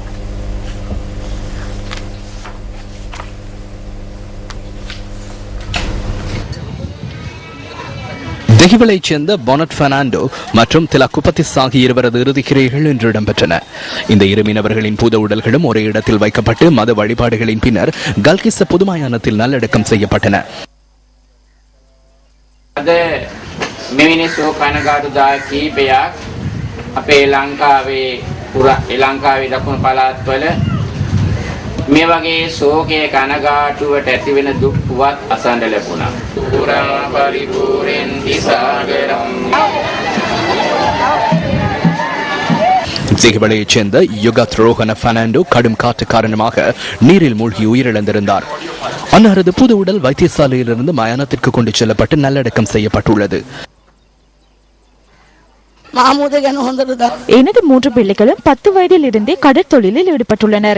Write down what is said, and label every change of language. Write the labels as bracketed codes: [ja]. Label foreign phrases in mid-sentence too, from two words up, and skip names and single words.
[ta] தெஹிவளைச் சேர்ந்த பொனட் பெர்னாண்டோ மற்றும் திலகுபதிஸ் ஆகிய இருவரது இறுதிக்கிரைகள் இன்று இடம்பெற்றன. இந்த இரு மீனவர்களின் பூத உடல்களும் ஒரே இடத்தில் வைக்கப்பட்டு மத வழிபாடுகளின் பின்னர் கல்கிஸ்ஸ பொதுமயானத்தில் நல்லடக்கம் செய்யப்பட்டன. [si] අද මෙවැනි ශෝකනගාටුදායක කීපයක් අපේ ලංකාවේ ලංකාවේ දකුණු පළාත්වල මේ වගේ ශෝකයේ කනගාටුවට ඇති වෙන දුක් පුවත් අසන්න ලැබුණා. පුරා පරිපූර්ණෙන්ති සාගරම්. [ta] தெஹிவளையைச் சேர்ந்த யுகத் ரோஹன பெர்னாண்டோ கடும் காற்று காரணமாக நீரில் மூழ்கி உயிரிழந்திருந்தார். அன்னாரது புது உடல் வைத்தியசாலையிலிருந்து மயானத்திற்கு கொண்டு செல்லப்பட்டு நல்லடக்கம் செய்யப்பட்டுள்ளது. எனது 3 பிள்ளைகளும் 10 வயதில் இருந்தே கடற்தொழிலில் ஈடுபட்டுள்ளனர்.